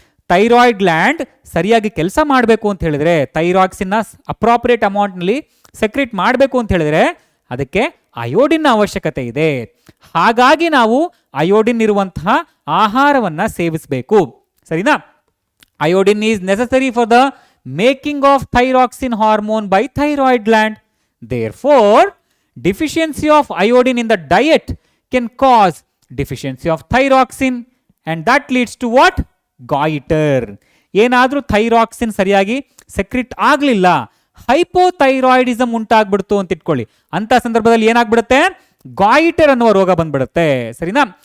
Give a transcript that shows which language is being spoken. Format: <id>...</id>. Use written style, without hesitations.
<kn>Thyroid gland ಸರಿಯಾಗಿ ಕೆಲಸ ಮಾಡಬೇಕು ಅಂತ ಹೇಳಿದ್ರೆ, ಥೈರಾಕ್ಸಿನ್ನ ಅಪ್ರಾಪ್ರಿಯೇಟ್ ಅಮೌಂಟ್ನಲ್ಲಿ ಸೆಕ್ರೆಟ್ ಮಾಡಬೇಕು ಅಂತ ಹೇಳಿದ್ರೆ ಅದಕ್ಕೆ ಅಯೋಡಿನ್ ಅವಶ್ಯಕತೆ ಇದೆ. ಹಾಗಾಗಿ ನಾವು ಅಯೋಡಿನ್ ಇರುವಂತಹ ಆಹಾರವನ್ನ ಸೇವಿಸಬೇಕು, ಸರಿನಾ.</kn> <en>Iodine is necessary for the making of thyroxine hormone by thyroid gland. Therefore deficiency of iodine in the diet can cause deficiency of thyroxine and that leads to what? Goiter.</en> <kn>ಏನಾದ್ರೂ thyroxine ಸರಿಯಾಗಿ secret ಆಗಲಿಲ್ಲ, hypothyroidism ಉಂಟಾಗ್ಬಿಡ್ತು ಅಂತ ಇಟ್ಕೊಳ್ಳಿ. ಅಂತ ಸಂದರ್ಭದಲ್ಲಿ ಏನಾಗ್ಬಿಡುತ್ತೆ? ಗಾಯಿಟರ್ ಅನ್ನುವ ರೋಗ ಬಂದ್ಬಿಡುತ್ತೆ, ಸರಿನಾ.</kn>